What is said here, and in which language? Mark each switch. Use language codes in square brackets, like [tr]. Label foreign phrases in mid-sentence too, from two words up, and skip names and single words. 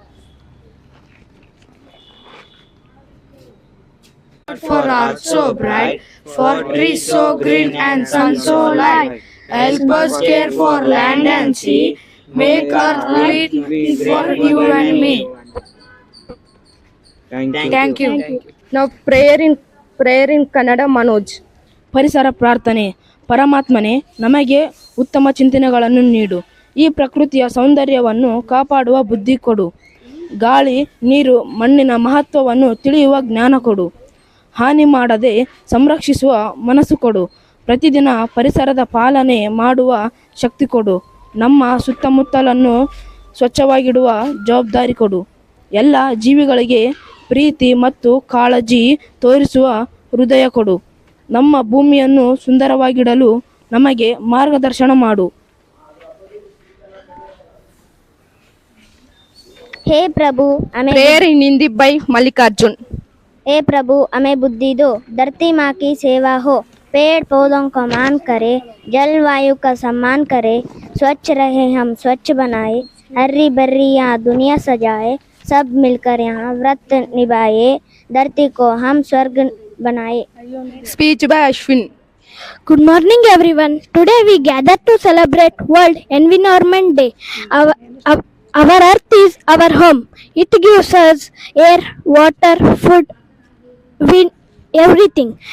[en] For earth so bright, for trees so green and sun so light. Help us care for land and sea, make earth sweet for you and me. Thank you. Now prayer in Kannada, Manoj. [kn] ಪರಿಸರ ಪ್ರಾರ್ಥನೆ. ಪರಮಾತ್ಮನೇ, ನಮಗೆ ಉತ್ತಮ ಚಿಂತನೆಗಳನ್ನು ನೀಡು. ಈ ಪ್ರಕೃತಿಯ ಸೌಂದರ್ಯವನ್ನು ಕಾಪಾಡುವ ಬುದ್ಧಿ ಕೊಡು. ಗಾಳಿ, ನೀರು, ಮಣ್ಣಿನ ಮಹತ್ವವನ್ನು ತಿಳಿಯುವ ಜ್ಞಾನ ಕೊಡು. ಹಾನಿ ಮಾಡದೆ ಸಂರಕ್ಷಿಸುವ ಮನಸ್ಸು ಕೊಡು. ಪ್ರತಿದಿನ ಪರಿಸರದ ಪಾಲನೆ ಮಾಡುವ ಶಕ್ತಿ ಕೊಡು. ನಮ್ಮ ಸುತ್ತಮುತ್ತಲನ್ನು ಸ್ವಚ್ಛವಾಗಿಡುವ ಜವಾಬ್ದಾರಿ ಕೊಡು. ಎಲ್ಲ ಜೀವಿಗಳಿಗೆ ಪ್ರೀತಿ ಮತ್ತು ಕಾಳಜಿ ತೋರಿಸುವ ಹೃದಯ ಕೊಡು. ನಮ್ಮ ಭೂಮಿಯನ್ನು ಸುಂದರವಾಗಿಡಲು ನಮಗೆ ಮಾರ್ಗದರ್ಶನ ಮಾಡು. [hi] हे प्रभु हमें [en] Prayer in Hindi by Mallikarjun. [hi] हे प्रभु हमें बुद्धि दो, धरती माँ की सेवा हो, पेड़ पौधों को मान करे, जलवायु का सम्मान करे, स्वच्छ रहे हम स्वच्छ बनाए, हरी भरी यहाँ दुनिया सजाए, सब मिलकर यहाँ व्रत निभाए, धरती को हम स्वर्ग बनाए. [en] Speech by Ashwin. Good morning everyone. Today we gather to celebrate World Environment Day. Our earth is our home. It gives us air, water, food, wind, everything.